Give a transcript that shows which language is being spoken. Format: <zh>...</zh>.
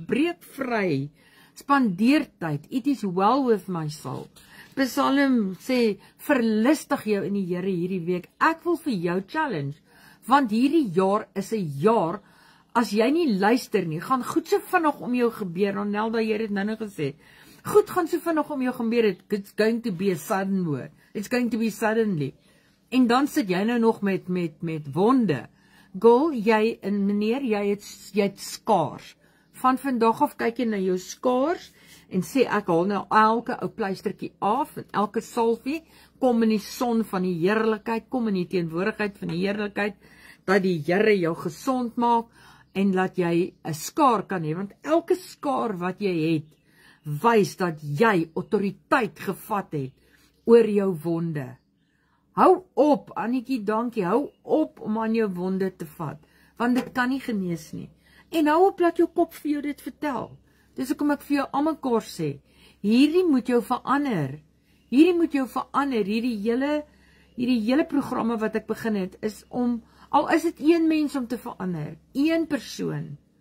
<af>Breek vry. Spandeer tyd.</af> <en>It is well with my soul.</en> <af>Psalm sê, verlustig jou in die Here hierdie week. Ek wil vir jou challenge, want hierdie jaar is 'n jaar, as jy nie luister nie, gaan goed so vinnig om jou gebeur. Nelda, jy het dit nou gesê. Goed gaan so vinnig om jou gebeur.</af> <en>It's going to be a sudden word. It's going to be suddenly.</en> <af>En dan sit jy nou nog met wonde. Girl, meneer, jy het skaars. Van vandag af kyk jy na jou skaars en sê, ek haal nou elke ou pleistertjie af, en elke salfie, kom in die son van die heerlikheid, kom in die teenwoordigheid van die heerlikheid, dat die Here jou gesond maak, en dat jy 'n skaar kan hê, want elke skaar wat jy het, wys dat jy autoriteit gevat het oor jou wonde. Hou op, Annetjie, dankie, hou op om aan jou wonde te vat, want dit kan nie genees nie. En hou op, laat jou kop vir jou dit vertel. Dis hoekom ek vir jou almekaar sê, hierdie moet jou verander. Hierdie moet jou verander. Hierdie hele programme wat ek begin het, is om, al is dit een mens om te verander, een persoon.</af>